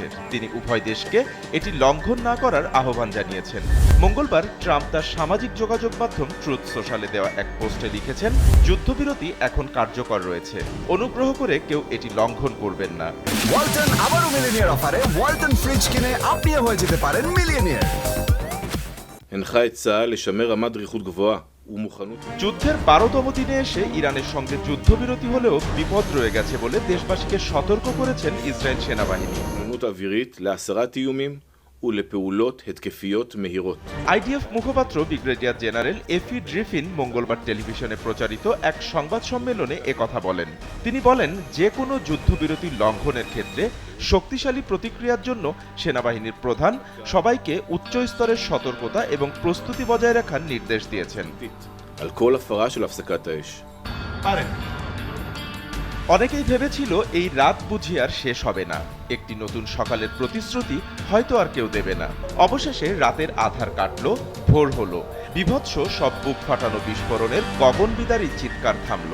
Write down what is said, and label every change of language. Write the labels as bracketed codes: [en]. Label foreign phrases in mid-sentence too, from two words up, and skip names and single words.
[bn] তিনি উভয় দেশকে এটি লঙ্ঘন না করার আহ্বান জানিয়েছেন। মঙ্গলবার ট্রাম্প তার সামাজিক যোগাযোগ মাধ্যম ট্রুথ সোশ্যালে দেওয়া এক পোস্টে লিখেছেন, যুদ্ধবিরতি এখন কার্যকর রয়েছে, অনুগ্রহ করে কেউ এটি লঙ্ঘন করবেন না। ওয়ালটন আবারও মিলিয়নিয়ার অফারে ওয়ালটন ফ্রিজ কিনে আপনিও হয়ে যেতে পারেন মিলিয়নিয়ার। [he] הנחה את צה"ל לשמר רמת דריכות גבוהה ומוכנות. [bn] যুদ্ধের ১২তম দিনে এসে ইরানের সঙ্গে যুদ্ধবিরতি হলেও বিপদ রয়ে গেছে বলে দেশবাসীকে সতর্ক করেছেন ইসরায়েল সেনাবাহিনী। [he] מוכנות אווירית להסרת איומים ולפעולות התקפיות מהירות. [bn] আইডিএফ মুখপাত্র ব্রিগেডিয়ার জেনারেল এফি ড্রিফিন মঙ্গলবার টেলিভিশনে প্রচারিত এক সংবাদ সম্মেলনে একথা বলেন। তিনি বলেন, যে কোনো যুদ্ধবিরতি লঙ্ঘনের ক্ষেত্রে শক্তিশালী প্রতিক্রিয়ার জন্য সেনাবাহিনীর প্রধান সবাইকে উচ্চ স্তরের সতর্কতা এবং প্রস্তুতি বজায় রাখার নির্দেশ দিয়েছেন। [he] על כל הפרה של הפסקת האש. [bn] অনেকেই ভেবেছিল এই রাত বুঝি আর শেষ হবে না, একটি নতুন সকালের প্রতিশ্রুতি হয়তো আর কেউ দেবে না। অবশেষে রাতের আধার কাটল, ভোর হলো। বীভৎস সব বুক ফাটানো বিস্ফোরণের গগনবিদারী চিৎকার থামল।